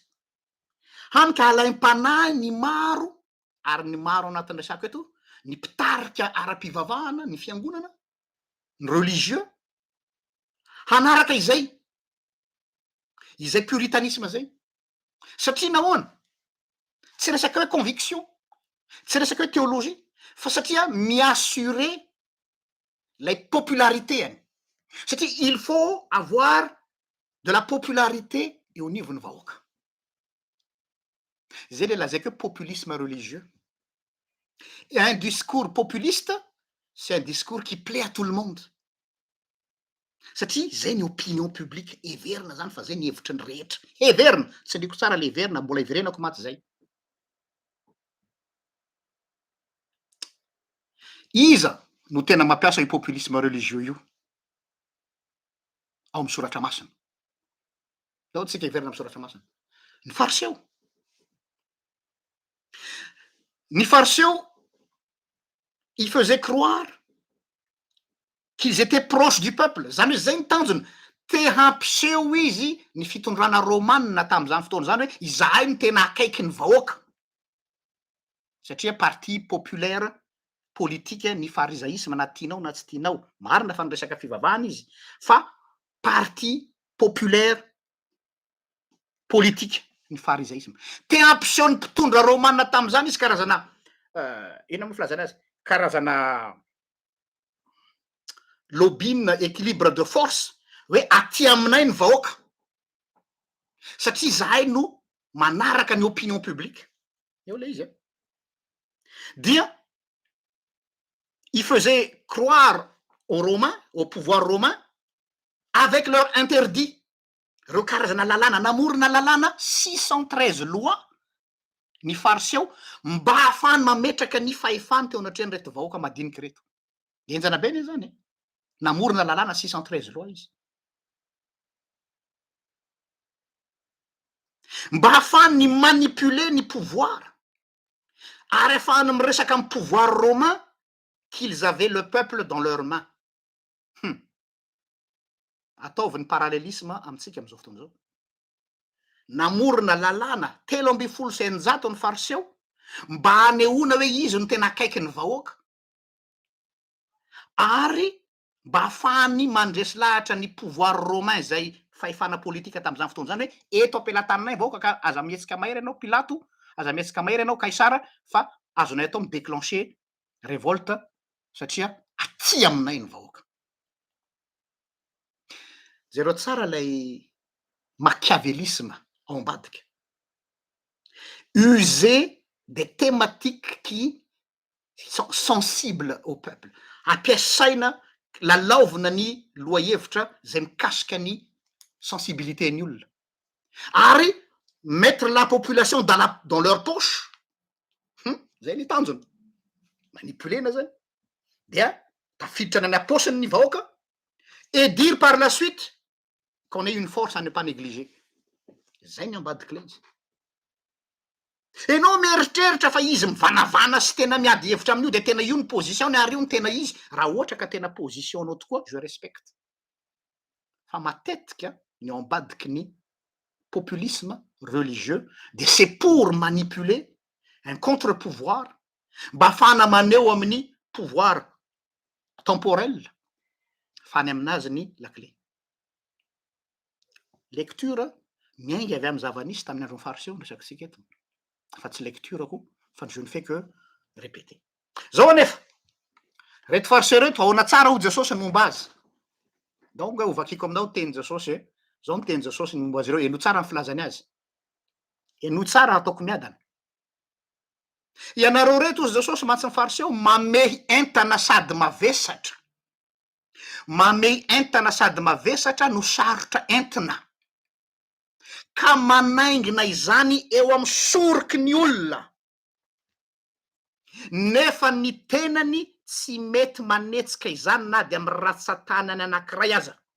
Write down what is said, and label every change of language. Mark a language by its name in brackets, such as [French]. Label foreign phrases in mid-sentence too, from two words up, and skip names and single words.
[Malagasy] Hany ka alaim-panahy ny maro, ary ny maro anatin'ny resako eto, ny mpitarika ara-pivavahana, ny fiangonana, ny religieux, hanaraka izay puritanisme zay. Satria nahoana? Tsy resaka hoe conviction, tsy resaka hoe théologie, fa satria mi-assurer [French] la popularité [Malagasy] any. [French] Satria il faut avoir de la popularité [Malagasy] eo anivon'ny vahoaka. Zay le lazaiko hoe [French] populisme religieux. Et un discours populiste, c'est un discours qui plaît à tout le monde. [Malagasy] Satria zay ny [French] opinion publique [Malagasy] heverina zany fa zay ny hevitry ny rehetra. Heverina, tsy andiko tsara le heverina, mbola heverenako maty zay. Iza no tena mampiasa io [French] populisme religieux [Malagasy] io ao amin'ny soratra masina? Ao tsika heverina amin'ny soratra masina. Ny fariseo. Ny fariseo, [French] ils faisaient croire qu'ils étaient proches du peuple. [Malagasy] Zany hoe zay ny tanjony. Te hampiseho izy ny fitondrana romanina tam'izany fotoana zany hoe izahay no tena akaiky ny vahoaka. Satria [French] parti populaire politique [Malagasy] ny farisaisme na tianao na tsy tianao. Marina fa ny resaka fivavahana izy, fa [French] parti populaire politique [Malagasy] ny farisaisme. Te hampiseho ny mpitondra romanina tam'izany izy karazana ina moa filazana azy? Karazana [French] lobbying équilibre de force, [Malagasy] hoe aty aminay ny vahoaka. Satria zahay no manaraka ny [French] opinion publique. [Malagasy] Eo le izy. [French] Dia ils faisaient croire aux Romains, au pouvoir romain, avec leur interdit. [Malagasy] Reo karazana lalàna, namorona lalàna 613 loi ny fariseo mba ahafahany mametraka ny fahefany teo anatrehany reto vahoaka madinika reto. Enjana be ne zany. Namorona lalàna 613 loi izy. Mba ahafahany manipuler ny pouvoir, ary ahafahany miresaka amin'ny [French] pouvoir romain qu'ils avaient le peuple dans leurs mains. [Malagasy] Ataovy ny parallélisme amintsika am'izao fotoana zao. Namorona lalàna 3,700 ny fariseo mba hanehoana hoe izy no tena akaiky ny vahoaka, ary mba ahafahany mandresy lahatra ny [French] pouvoir romain [Malagasy] zay fahefana politika tam'izany fotoana zany hoe eto am-pelantaninay vahoaka ka aza mihetsika mahery ianao Pilato, aza mihetsika mahery ianao Kaisara, fa azonay atao [French] mi-déclencher révolte [Malagasy] satria aty aminay ny vahoaka. Zero tsara lay machiavélisme ao ambadika. [French] User des thématiques qui sont sensibles au peuple. [Malagasy] Ampiasaina lalaovina ny lohahevitra zay mikasika ny sensibilité ny olona. [French] Ary mettre la population dans leur poche. [Malagasy] Zay ny tanjony. Manipulena zany. Dia tafiditra any am-paosiny ny vahoaka [French] et dire par la suite qu'on ait une force à ne pas négliger. [Malagasy] Zay ny ambadiky le izy. Enao mieritreritra fa izy mivanavana sy tena miady hevitra amin'io de tena io ny position ary io ny tena izy. Raha ohatra ka tena position-nao tokoa, [French] je respecte. [Malagasy] Fa matetika ny ao ambadiky ny [French] populisme religieux, de c'est pour manipuler un contre-pouvoir [Malagasy] mba ahafahana maneho amin'ny [French] pouvoir temporel [Malagasy] fany aminazy ny lakle. Lecture miainga avy amin'ny zava-nisy tamin'ny andron'ny fariseo ny resaka sika eto. Fa tsy lecture ko, fa [French] je ne fais que répéter. [Malagasy] Zao anefa, reto fariseo reto ahoana tsara ho Jesosy ny momba azy. Donc ho vakiko aminao teny Jesosy e, zao ny teny Jesosy ny momba azy ireo, eno tsara ny filazany azy, eno tsara ataoko miadana. Ianareo reto ozy Jesosy mantsy ny fariseo mamehy entana sady mavesatra, mamehy entana sady mavesatra no sarotra entina, ka manaingina izany eo amin'ny soroky ny olona, nefa ny tenany tsy mety manetsika izany na de amin'ny ratsan-tanany anankiray aza.